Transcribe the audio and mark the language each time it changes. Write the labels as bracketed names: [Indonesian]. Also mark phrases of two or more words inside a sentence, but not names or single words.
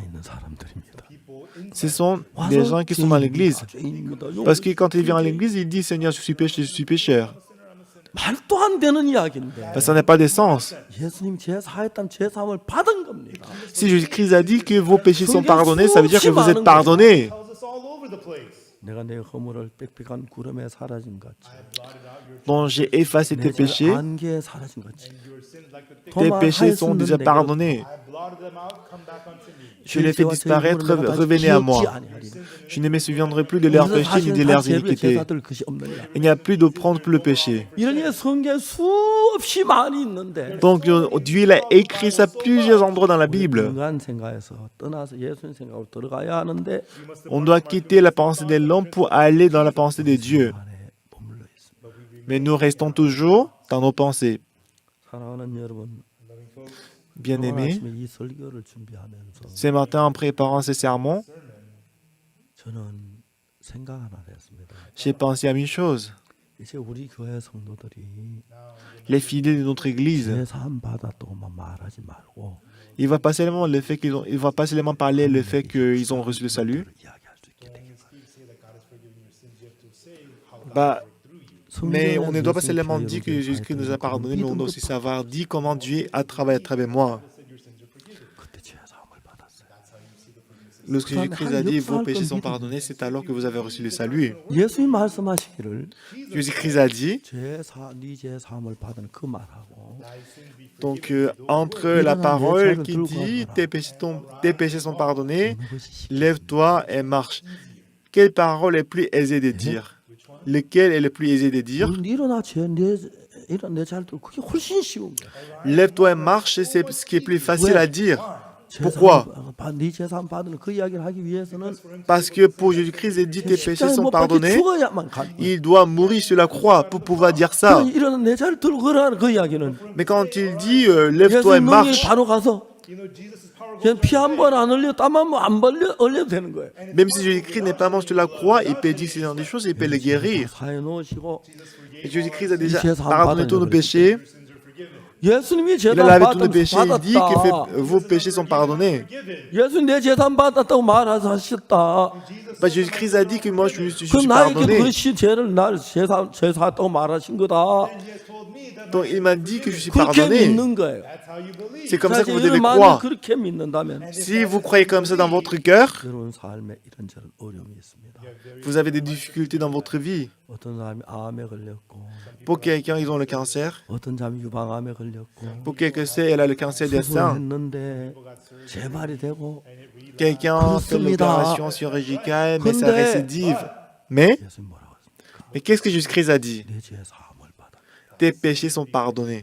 [Korean] 교회에 있는 사람들입니다. [French] Ce sont des gens qui sont dans l'église. [Korean] 죄인입니다. [French] Parce que quand il vient à l'église, il dit Seigneur, je suis pécheur. [Korean] 말도 안 되는 이야기인데 [French] Parce que ça n'a pas de sens. [Korean] 예수님 죄 사했다면 죄 사함을 받은 겁니다. [French] Si Jésus-Christ a dit que vos péchés sont pardonnés, ça veut dire que vous êtes pardonnés. [English] Tells us all over the place. [Korean] 내가 내 허물을 빽빽한 구름에 사라짐 같이 [French] Donc j'ai effacé tes [Korean] 내 죄를 [French] péchés. [Korean] 안개에 사라짐 같이 [English] Your sins like the thick. [French] Tes péchés sont déjà pardonnés. [English] I blotted them out. Come back unto me. [French] Je les fais disparaître, revenez à moi. Je ne me souviendrai plus de leurs péchés ni de leurs iniquités. Il n'y a plus de prendre pour le péché. [Korean] 이런 게 성경에 수없이 많이 있는데 [French] Donc Dieu il a écrit ça à plusieurs endroits dans la Bible. [Korean] 인간 생각에서 떠나서 예수님 생각으로 들어가야 하는데 [French] On doit quitter la pensée de l'homme pour aller dans la pensée de Dieu. [Korean] 안에 머물러 있습니다. [French] Mais nous restons toujours dans nos pensées. [Korean] 사랑하는 여러분, 오늘 [French] Bien-aimés, [Korean] 아침에 이 설교를 준비하면서 [French] ce matin en préparant ce sermon, [Korean] 저는 생각 하나 했습니다. [French] j'ai pensé à une chose. [Korean] 이제 우리 교회 성도들이 [French] Les fidèles de notre église, [Korean] 죄 사함 받았다고만 말하지 말고 [French] il ne va pas seulement il va pas seulement parler le fait qu'ils ont reçu le salut. [Korean] 이야기할 수 있게 되겠습니다. [French] Bah, mais on ne doit pas seulement dire que Jésus-Christ nous a pardonné, mais on doit aussi savoir dire comment Dieu a travaillé à travers moi. [Korean] 그때 죄 사함을 받았어요. [French] Lorsque Jésus-Christ a dit vos péchés sont pardonnés, c'est alors que vous avez reçu le salut. [Korean] 예수님 말씀하시기를 [French] Jésus-Christ a dit, [Korean] 네 죄 사함을 받은 그 말하고 [French] donc entre la parole qui dit tes péchés sont pardonnés, lève-toi et marche. Quelle parole est plus aisée de dire? Lequel est le plus aisé de dire? [Korean] 일어나 내 잘도 그게 훨씬 쉬운 거야. [French] Lève-toi et marche, c'est ce qui est plus facile à dire. Pourquoi? [Korean] 네 재산 받는 그 이야기를 하기 위해서는 [French] Parce que pour Jésus-Christ, il dit tes péchés [Korean] 십자가에 [French] sont [Korean] 못 박혀 [French] pardonnés. [Korean] 죽어야만 가는 거예요. [French] Il doit mourir sur la croix pour pouvoir dire ça. [Korean] 일어나 내 자리를 들고 걸어라는 그 이야기는 [French] Mais quand il dit lève-toi et [Korean] 예수님 능력이 [French] marche, [Korean] 바로 가서 그냥 피 한 번 안 흘려 땀 한 번 안 흘려도 되는 거예요. [French] même si Jésus-Christ n'est pas mort sur la croix, il peut dire ce genre de choses, il peut les guérir. [Korean] 사해 놓으시고 [French] Et Jésus-Christ a déjà [Korean] 죄 사함 [French] pardonné tous nos [Korean] 받아요. [French] péchés. [Korean] 예수님이 [French] Il a [Korean] 재산 [French] lavé tous nos [Korean] 받았다고 [French] péchés. Il dit que [Korean] 받았다. [French] vos péchés sont pardonnés. [Korean] 예수님 내 재산 받았다고 말하셨다. [French] Bah, Jésus-Christ a dit que moi je suis [Korean] 그 나에게 [French] pardonné. [Korean] 그것이 죄를 날 제사했다고 말하신 거다. [French] Donc il m'a dit que je suis [Korean] 그렇게 [French] pardonné. [Korean] 믿는 거예요. [French] C'est comme ça que vous [Korean] 사실 [French] devez [Korean] 만약 [French] croire. [Korean] 그렇게 믿는다면 [French] Si vous croyez comme ça dans votre cœur, [Korean] 여러분 삶에 이런저런 어려움이 있습니다. [French] vous avez des difficultés dans votre vie. [Korean] 어떤 사람이 암에 걸렸고, [French] Pour quelqu'un, ils ont le cancer. [Korean] 어떤 사람이 유방암에 걸렸고, [French] Pour quelqu'un, c'est elle a le cancer des seins. [Korean] 수술했는데 재발이 되고, [French] Quelqu'un fait l'opération chirurgicale, mais ça récidive. Mais [Korean] 예수님 뭐라고 했습니까? [French] qu'est-ce que Jésus-Christ a dit? [Korean] 내 죄 사함을 받아. [French] Tes péchés sont pardonnés.